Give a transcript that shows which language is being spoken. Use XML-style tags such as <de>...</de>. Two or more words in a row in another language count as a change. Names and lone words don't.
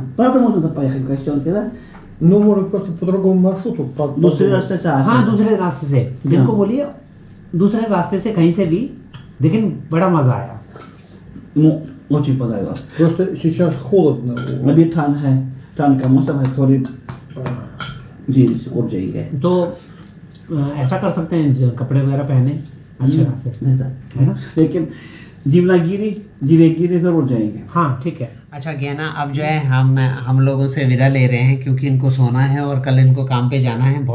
<ru>правда можно туда поехать в Костенке, да? Ну, может, просто по другому маршруту.</ru> <hi>दूसरे रास्ते से आ हाँ, सकते हैं। दूसरे रास्ते से। इनको बोलिए दूसरे रास्ते से कहीं से भी, लेकिन बड़ा मजा आया।</hi> <ru>Очень понравилось. Просто сейчас холодно.</ru> <hi>अभी ठंड है, ठंड का मौसम है, थोड़ी जी उड़ जाएंगे। तो ऐसा कर सकते हैं, कपड़े वगैरह पहने अच्छे से, है ना? लेकिन धीरे जरूर जाएंगे। हाँ, ठीक है। अच्छा ज्ञाना, अब जो है हम लोगों से विदा ले रहे हैं क्योंकि इनको सोना है और कल इनको काम पे जाना है।</hi>